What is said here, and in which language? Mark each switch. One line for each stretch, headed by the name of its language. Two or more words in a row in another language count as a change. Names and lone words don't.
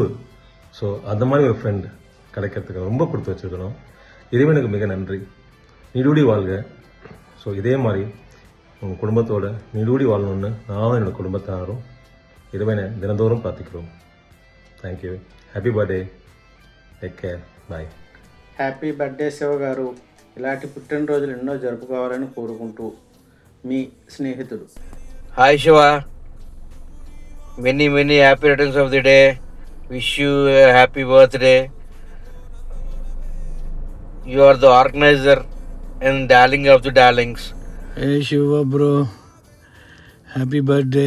Tamil: ஸோ அந்த மாதிரி ஒரு ஃப்ரெண்ட் கிடைக்கிறதுக்கு ரொம்ப கொடுத்து வச்சுருக்கணும். இறைவனுக்கு மிக நன்றி. நீடூடி வாழ்க. ஸோ இதே மாதிரி உங்கள் குடும்பத்தோட நீடூடி வாழணும்னு நானும் என்னோடய குடும்பத்தாரும் இறைவனை தினந்தோறும் பார்த்துக்கிறோம்.
English: thank you. Happy birthday. Take care. Bye. happy birthday
Telugu: శివ గారు. ఇలాంటి పుట్టినరోజులు ఎన్నో జరుపుకోవాలని కోరుకుంటూ మీ స్నేహితుడు.
English: Hi Shiva, many happy returns of the day. Wish you a happy birthday. You are the organizer and darling of the darlings. Hey Shiva bro, happy birthday.